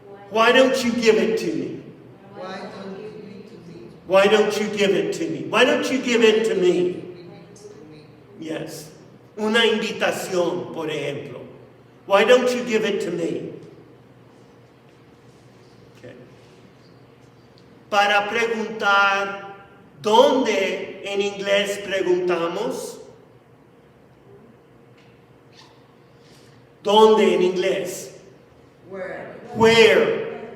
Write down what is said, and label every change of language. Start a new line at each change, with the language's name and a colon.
English: Why don't you give it to me? Why don't you give it to me? Why don't you give it to me? Why don't you give it to me? Give it to me. Yes.
Spanish: Una invitación, por ejemplo.
English: Why don't you give it to me? Okay.
Spanish: Para preguntar, ¿dónde en inglés preguntamos? ¿Dónde en inglés?
English: Where? Where.